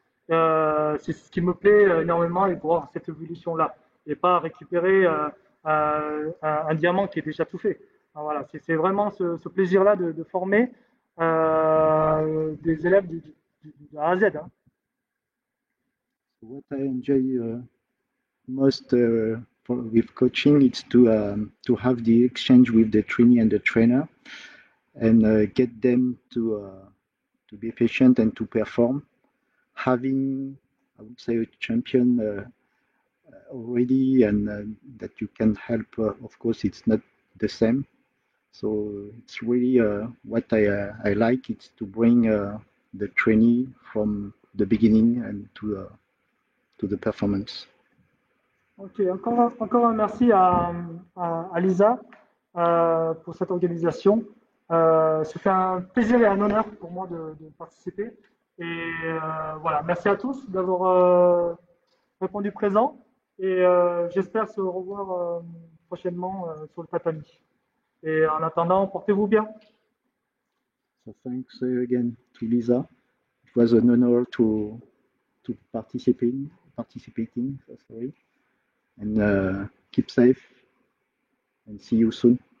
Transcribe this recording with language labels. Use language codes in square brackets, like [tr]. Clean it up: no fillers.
[fr] C'est ce qui me plaît énormément et voir cette évolution-là. Et pas récupérer un diamant qui est déjà tout fait. Voilà, c'est vraiment ce plaisir-là de former des élèves de A à Z. Hein. [en] What I enjoy most with coaching is to have the exchange with the trainee and the trainer, and get them to be efficient and to perform. Having, I would say, a champion already, and that you can help. Of course, it's not the same. So it's really what I like. It's to bring the trainee from the beginning and to the performance. [fr] Ok, encore un merci à Lisa pour cette organisation. C'était un plaisir et un honneur pour moi de participer. Et voilà, merci à tous d'avoir répondu présent. Et j'espère se revoir prochainement sur le tatami. Et en attendant, portez-vous bien. [en] So thanks again to Lisa. It was an honor to participating. So sorry, and keep safe and see you soon.